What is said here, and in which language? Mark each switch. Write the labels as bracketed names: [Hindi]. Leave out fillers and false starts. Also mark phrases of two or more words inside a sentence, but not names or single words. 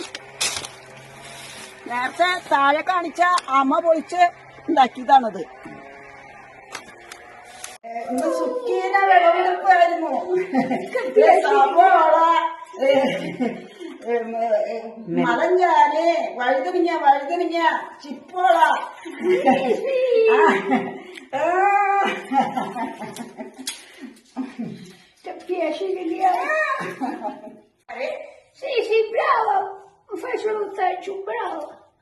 [Malayalam] നേരത്തെ താഴെ കാണിച്ച അമ്മ പൊളിച്ച് ഉണ്ടാക്കിയതാണത്. ഇന്ന് സുക്കീനെ വിളവെടുപ്പായിരുന്നു. സവോള, മലഞ്ചാല്, വഴുതനങ്ങ, ചിപ്പോള. [Italian] Ti piace l'Iliade? Sì, brava, mi fai solo un bravo.